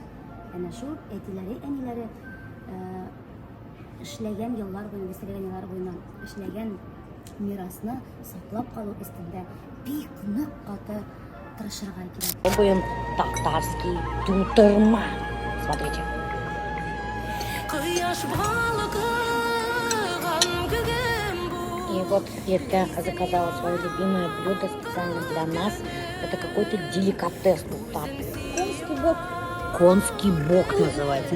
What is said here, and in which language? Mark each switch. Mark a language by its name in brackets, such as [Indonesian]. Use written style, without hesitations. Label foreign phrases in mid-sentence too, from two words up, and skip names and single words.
[Tatar] Әнә шул әтиләре, әниләре эшләгән еллар буена, эшләгән еллар буена эшләгән мирасны саклап калу өстендә бик нык каты тырышырга кирәк. [Russian] Пробуем татарский тутырма. Смотрите. И вот Ирка заказала свое любимое блюдо специально для нас. Это какой-то деликатес тут. Конский бок. Конский бок называется.